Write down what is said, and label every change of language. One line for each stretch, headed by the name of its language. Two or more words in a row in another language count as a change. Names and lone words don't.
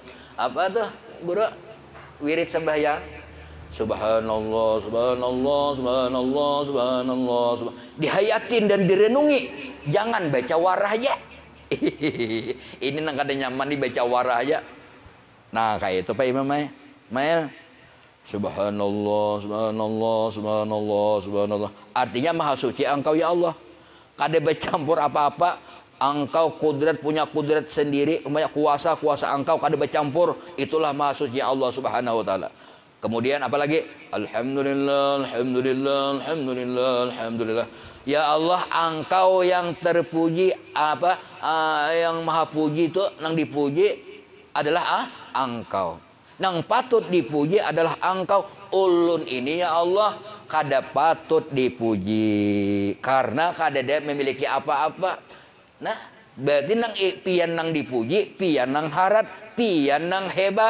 Indonesian: Apa tuh, Guru? Wirid sembahyang.
Arabic: سبحان الله سبحان الله سبحان الله سبحان الله,
Indonesian: dihayatin dan direnungi.
Banjar: Jangan baca warah aja. Ini nang kada nyaman dibaca warah aja.
Indonesian: Nah, kayak itu Pak Imam Mail.
Arabic: سبحان الله سبحان الله سبحان الله سبحان الله.
Indonesian: Artinya maha suci Engkau
Arabic: يا الله.
Banjar: Kada bercampur apa-apa. Engkau punya kudrat sendiri, punya kuasa Engkau kada bercampur.
Indonesian: Itulah maha suci Allah
Arabic: سبحانه وتعالى.
Indonesian: Kemudian apalagi?
Arabic: الحمد لله الحمد لله الحمد لله الحمد لله. يا الله,
Banjar: Engkau yang terpuji, yang maha puji itu nang dipuji adalah Engkau. Nang patut dipuji adalah Engkau. Ulun ini
Arabic: يا الله
Banjar: kada patut dipuji karena kada dia memiliki apa-apa. Nah, berarti nang pian nang dipuji, pian nang harat, pian nang hebat.